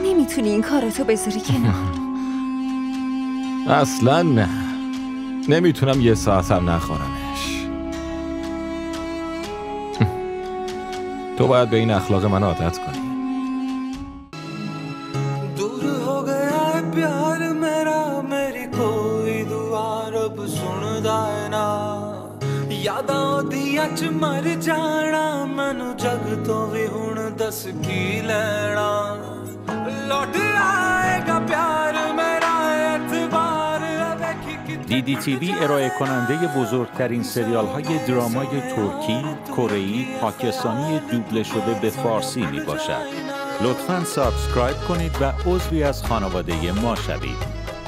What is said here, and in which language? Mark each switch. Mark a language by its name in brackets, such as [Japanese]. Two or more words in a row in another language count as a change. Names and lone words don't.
[Persian] نمیتونی این کاراتو بذاری کنار. اصلا نه. نمیتونم یه ساعتم نخورمش. تو باید به این اخلاق من عادت کنی. [Punjabi] ਦੂਰ ਹੋ ਗਿਆ ਹੈ ਪਿਆਰ ਮੇਰਾ ਮੇਰੀ ਕੋਈ ਦੁਆ ਰੱਬ ਸੁਣਦਾ ਹੈ ਨਾ ਯਾਦਾਂ ਓਦੀਆਂ ਚ ਮਰ ਜਾਣਾ ਮੈਨੂੰ ਜੱਗ ਤੋਂ ਵੀ ਹੁਣ ਦੱਸ ਕੀ ਲੈਣਾ ਲੌਟ ਆਏਗਾ ਪਿਆਰ ਮੇਰਾ ਐਤਬਾਰ [Persian] DDTV ارائه کننده بزرگترین سریال های درامای ترکی، کره‌ای، پاکستانی دوبله شده به فارسی می باشد. لطفاً سابسکرایب کنید و عضوی از خانواده ما شوید.